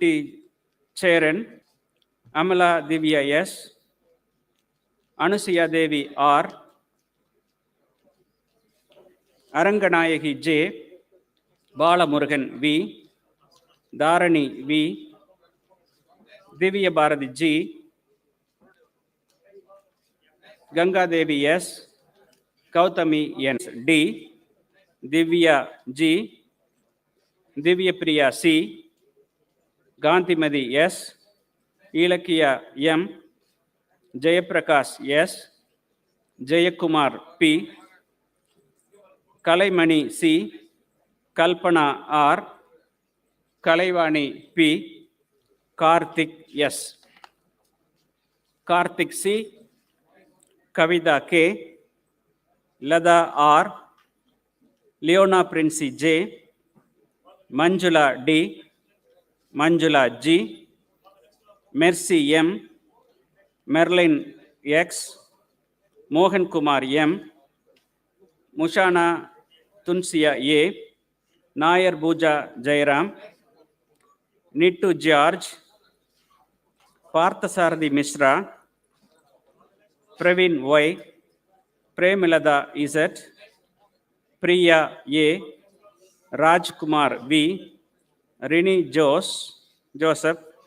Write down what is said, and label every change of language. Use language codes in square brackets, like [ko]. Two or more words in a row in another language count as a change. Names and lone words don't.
[en] Charan, Amala Divya S, Anusuya Devi R, Aranganayaki J, Balamurugan V, Dharani V, Divya Bharati G, Ganga Devi S, Gautami N D, Divya G, Divya Priya C, Gandhimadi S, Ilakya M, Jayaprakash S, Jayakumar P, Kalaimani C, Kalpana R, Kalaivani P, Karthik S. Karthik C, Kavita K, Lada R, Leona Prince J, Manjula D, Manjula G, Mercy M, Merlin X, Mohan Kumar M, Mushana Tunsia A, Nair Bhuja Jairam, Nittu George, Parthasarathi Mishra, Praveen Y, Premilada Z, Priya A, Rajkumar V, Rini Joseph,